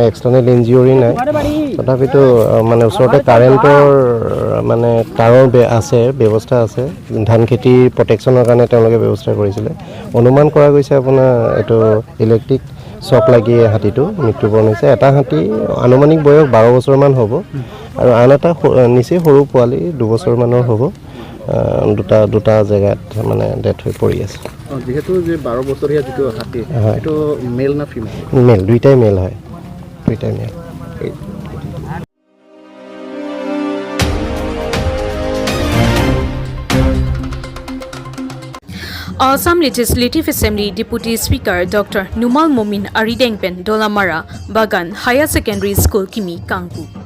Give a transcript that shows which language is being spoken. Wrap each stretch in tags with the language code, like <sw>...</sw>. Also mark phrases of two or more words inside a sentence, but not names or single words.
<en>external injury</en> <as>নাই তথাপিতো মানে ওচৰতে কাৰেণ্টৰ মানে তাৰৰ আছে ব্যৱস্থা আছে ধান খেতি প্ৰটেকশ্যনৰ কাৰণে তেওঁলোকে ব্যৱস্থা কৰিছিলে অনুমান কৰা গৈছে আপোনাৰ এইটো</as> <en>electric shock</en> <as>লাগি হাতীটো মৃত্যুবৰণ হৈছে এটা হাতী আনুমানিক বয়স 12 বছৰমান হ'ব আৰু আন এটা নিচে সৰু পোৱালি 2 বছৰ মানৰ হ'ব দুটা জেগাত মানে ডেথ হৈ পৰি আছে। যিহেতু যে 12 বছৰীয়া যিটো হাতী এইটো মেল না ফিমেল? মেল, দুইটাই মেল হয়, দুইটাই মেল।</as> <en>Assam Legislative Assembly Deputy Speaker Dr.</en> <mjw>Numal Momin Aridengpen Dolamara Bagan Higher Secondary School Kimi Kangpu.</mjw>